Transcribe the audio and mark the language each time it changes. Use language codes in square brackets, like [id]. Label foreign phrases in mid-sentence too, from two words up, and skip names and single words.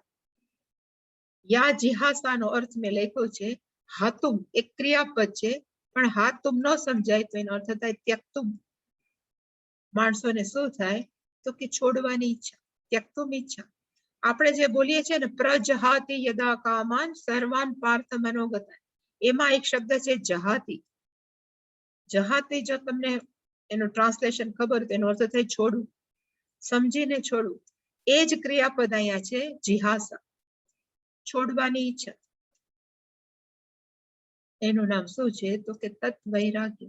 [gu] યા જિહાસાનો અર્થ મેં લખ્યો છે હાતુમ, એક ક્રિયાપદ છે, પણ હાતુમ ન સમજાય તો એનો અર્થ થાય ત્યક્તુમ. માણસોને શું થાય? તો કે છોડવાની ઈચ્છા, ત્યક્તુમ ઈચ્છા. આપણે જે બોલીએ છીએ ને [sa] प्रजहाति यदा कामान सर्वान पार्थ मनोगता, [gu] એમાં એક શબ્દ છે જહાતી. જહાતી જો તમને એનું ટ્રાન્સલેશન ખબર તો એનો અર્થ થાય છોડવું, સમજીને છોડવું. એ જ ક્રિયાપદ અહીંયા છે જિહાસા, છોડવાની ઈચ્છા. એનું નામ શું છે? તો કે તત્ વૈરાગ્ય.